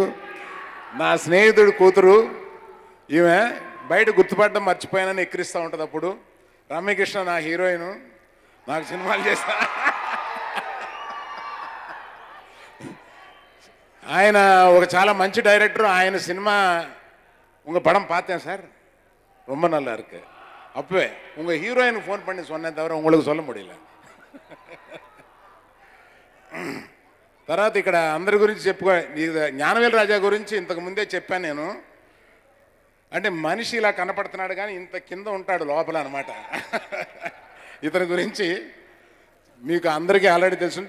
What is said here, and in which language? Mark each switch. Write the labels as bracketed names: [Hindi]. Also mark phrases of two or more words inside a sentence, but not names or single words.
[Telugu] నా స్నేహితుడి కూతురు ఈమె బయట గుర్తుపడడం మర్చిపోయానని ఎక్కిరిస్తూ ఉంటుంది. అప్పుడు రమ్యకృష్ణ నా హీరోయిన్, నాకు సినిమాలు చేస్తా. ఆయన ఒక చాలా మంచి డైరెక్టర్. ఆయన సినిమా [Tamil] உங்கள் படம் பார்த்தேன் சார், ரொம்ப நல்லா இருக்கு. அப்பவே உங்கள் ஹீரோயின் ஃபோன் பண்ணி சொன்னேன் தவிர உங்களுக்கு சொல்ல முடியல. [Telugu] తర్వాత ఇక్కడ అందరి గురించి చెప్పుకో. జ్ఞానవేల్ రాజా గురించి ఇంతకు ముందే చెప్పాను నేను. అంటే మనిషి ఇలా కనపడుతున్నాడు కానీ ఇంత కింద ఉంటాడు లోపల అనమాట. ఇతని గురించి మీకు అందరికీ ఆల్రెడీ తెలుసుంది.